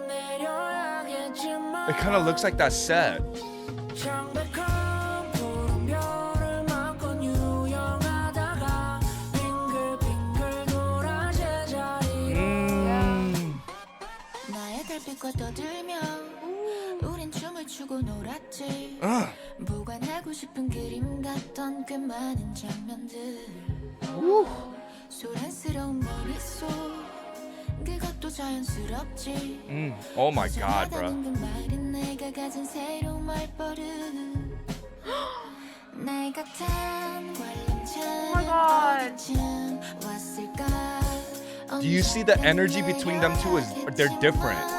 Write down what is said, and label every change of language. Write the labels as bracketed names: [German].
[English] It kind of looks like that set. [Korean] 나의 달빛과 떠들며 우린 춤을 추고 놀았지 보관하고 싶은 그림 같던 그 많은 장면들 소란스러운 머릿속 그것도 자연스럽지 [English] Oh my god, bro. [Korean] 그 말은 내가 가진 새로운 말버릇 날 같은 관람차는 어디쯤 왔을까 [English] Do you see the energy between them two? They're different.